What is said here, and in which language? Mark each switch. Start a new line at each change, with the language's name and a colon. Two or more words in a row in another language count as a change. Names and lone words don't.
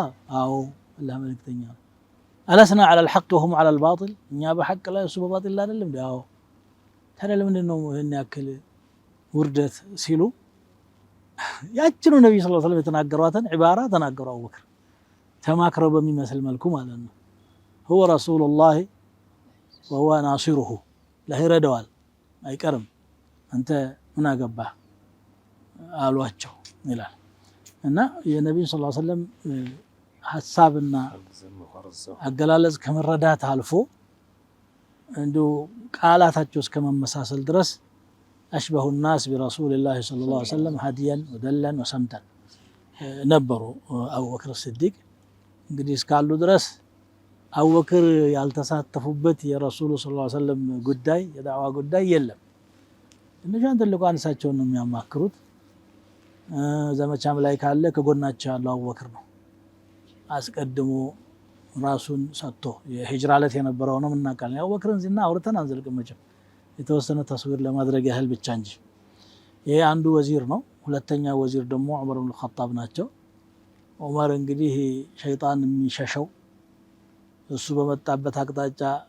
Amharic: አዎ አላህ መልእክተኛ።
Arabic: ألسنا على الحق وهم على الباطل?
Amharic: እኛ በሐቅ ላይ እሱ በባጢል ላይ አይደለም እንዴ? አዎ። ታዲያ ለምንድን ነው ይህን ያክል ውርደት ሲሉ ያችኑ ነብዩ
Arabic: صلى الله عليه وسلم
Amharic: የተናገሯትን ዒባራ ተናገሩ አቡበክር ተማክረው በሚመስል መልኩ ማለት ነው
Arabic: هو رسول الله وهو ناصره لا
Amharic: ይረዳዋል አይቀርም አንተ ምን አገባህ አሏቸው ይላል እና የነብዩ
Arabic: صلى الله عليه وسلم
Amharic: ሐሳብና አገላለጽ ከመረዳት አልፎ እንዶ ቃላታቸው እስከመመሳሰል ድረስ
Arabic: أشبه الناس برسول الله صلى الله عليه وسلم هديا ودلا وسمتا
Amharic: ነበሩ አቡበክር ሲዲቅ እንግዲህ እስካሉ ድረስ አቡበክር ያልተሳተፉበት የረሱሉ
Arabic: صلى الله عليه وسلم
Amharic: ጉዳይ የዳዋ ጉዳይ የለም እነጃን ትልቁ አንሳቸውን ነው የሚያማክሩት ዘመቻም ላይ ካለ ከጎናቸው ያለው አቡበክር ነው አስቀድሞ ራሱን ሰጥቶ የሂጅራ ለት የነበረው ነው ምናቃለን አቡበክርን ዝና አውርተን አንዘልቅም መቼም የተወሰነ ተስዊር ለማድረግ ያህል ብቻ እንጂ ይሄ አንዱ ወዚር ነው ሁለተኛ ወዚር ደግሞ ዑመር ኢብኑ ኸጣብ ናቸው ዑመር እንግዲህ ሸይጣን የሚሸሸው እሱ በመጣበት አቅጣጫ